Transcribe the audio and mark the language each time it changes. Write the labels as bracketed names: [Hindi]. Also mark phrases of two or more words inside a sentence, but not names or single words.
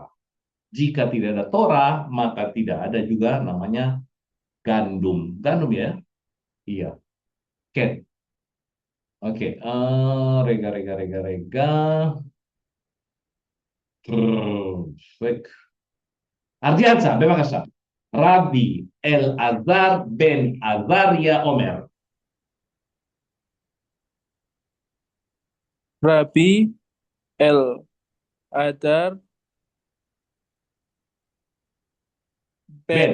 [Indonesian] Jika tidak ada Torah, maka tidak ada juga namanya gandum. Gandum ya? Iya. Oke. Oke. Rega. Baik. Ardiansa, bebas. Rabbi El-Azhar ben Azaria Omer. Rabbi El-Adar Ben